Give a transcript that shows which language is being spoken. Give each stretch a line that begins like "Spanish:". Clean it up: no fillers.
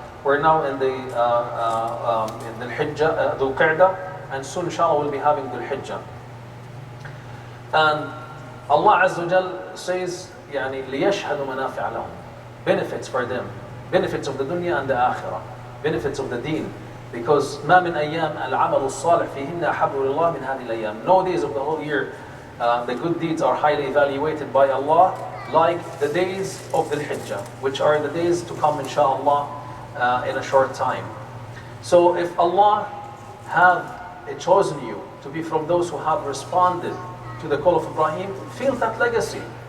English: We're now in the Hijjah, Dhul Qa'dah, and soon inshallah we'll be having Dhul Hijjah. And Allah Azza wa Jal says,
Arabic: لِيَشْهَدُوا مَنَافِعَ لَهُمْ,
English: benefits for them, benefits of the dunya and the akhirah, benefits of the deen. Because
Arabic: مَا مِنْ أَيَّامٍ الْعَمَلُ الصَّالِحِ فِيهِنَّ أَحَبُّ لِلَّهِ مِنْ هَذِهِ الْأَيَّامِ.
English: No days of the whole year, the good deeds are highly evaluated by Allah, like the days of Dhul Hijjah, which are the days to come inshallah in a short time. So if Allah have chosen you to be from those who have responded to the call of Ibrahim, feel that legacy.